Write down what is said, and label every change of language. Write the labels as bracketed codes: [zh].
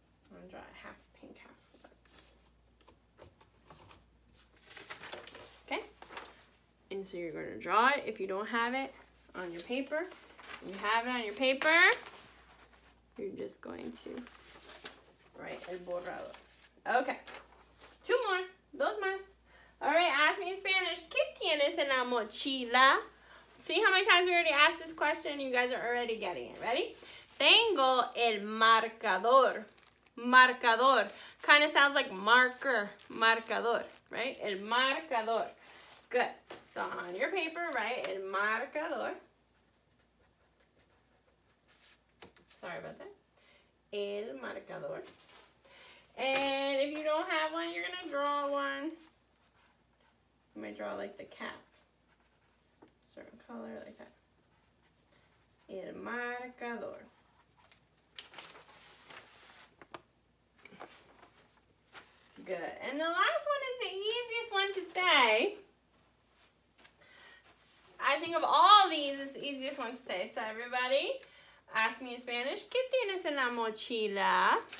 [en] I'm going to draw a half pink, half black. Okay? And so you're going to draw it if you don't have it on your paper. When you have it on your paper, you're just going to write el borrador. Okay. 2 more. 2 más. All right, ask me in Spanish. [es] ¿Qué tienes en la mochila? [en] See how many times we already asked this question? You guys are already getting it. Ready? [es] Tengo el marcador. Marcador. [en] Kind of sounds like marker. [es] Marcador. Right? El marcador. Good. [en] So on your paper, write el marcador. Sorry about that. El marcador. And if you don't have one, you're going to draw one. You might draw like the cap. Certain color like that. [es] El marcador. [en] Good. And the last one is the easiest one to say. I think of all these, it's the easiest one to say. So everybody, ask me in Spanish. [es] ¿Qué tienes en la mochila?